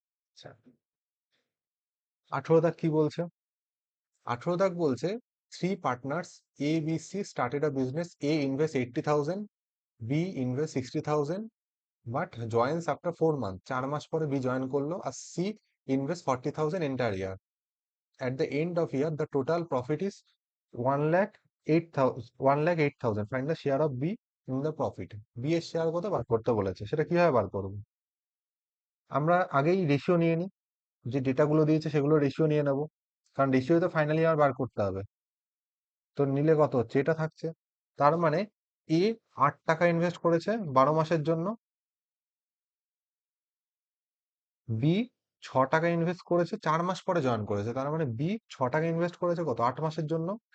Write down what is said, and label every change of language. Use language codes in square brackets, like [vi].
[bn] আচ্ছা, 18 দাগ কি বলছে? 18 দাগ বলছে, [en] Three partners A B C started a business, A invest 80,000, B invest 60,000, but joins after 4 month. [bn] 4 মাস পরে বি জয়েন করলো, আর [en] C invest 40,000 entire year. At the end of year, the total profit is 1,08,000, 1,08,000. Find the share of B in the profit. [bn] B এর share কত বার করতে বলেছে, সেটা কিভাবে বার করবো? আমরা আগেই রেশিও নিয়ে নিই, যে ডেটাগুলো দিয়েছে সেগুলো রেশিও নিয়ে নেবো, কারণ রেশিও তো ফাইনালি আর বার করতে হবে। তো নিলে কত হচ্ছে? এটা থাকছে। তার মানে এ 8 টাকা ইনভেস্ট করেছে 12 মাসের জন্য, বি 6 টাকা ইনভেস্ট করেছে 4 মাস পরে জয়েন করেছে, তার মানে বি 6 টাকা ইনভেস্ট করেছে কত? 8 মাসের জন্য।